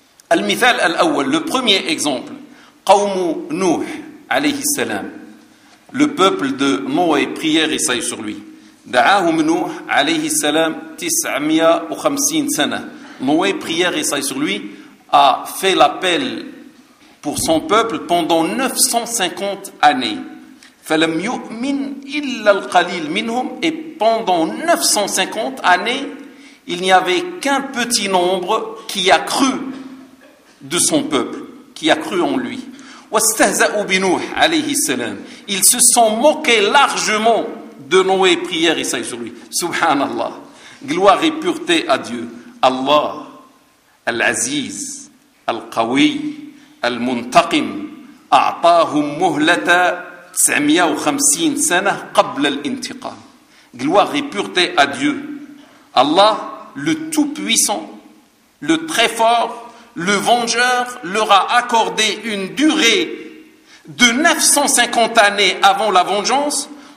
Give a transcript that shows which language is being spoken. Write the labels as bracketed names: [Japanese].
[Arabic] المثال الأول, [French] le premier exemple, [Arabic] قوم نوح عليه السلام, [French] le peuple de Noé, prière et saillie sur lui. [Arabic] دعاهم نوح عليه السلام 950 سنة. [French] Noé, prière et saillie sur lui, a fait l'appel pour son peuple pendant 950 années. [Arabic] فلم يؤمن إلا القليل منهم. [French] Et pendant 950 années, il n'y avait qu'un petit nombre qui a cru de son peuple, qui a cru en lui. [Arabic] واستهزأوا بنوح عليه السلام. [French] Ils se sont moqués largement de Noé, prière et saillie sur lui. [Arabic] Subhanallah. [French] Gloire et pureté à Dieu. [Arabic] Allah, Al-Aziz, Al-Qawi, Al-Muntaqim, أعطاهم مهلة 950 سنة قبل الانتقام. [French] Gloire et pureté à Dieu. Allah, le Tout-Puissant, le Très-Fort, le vengeur leur a accordé une durée de 950 années avant la vengeance.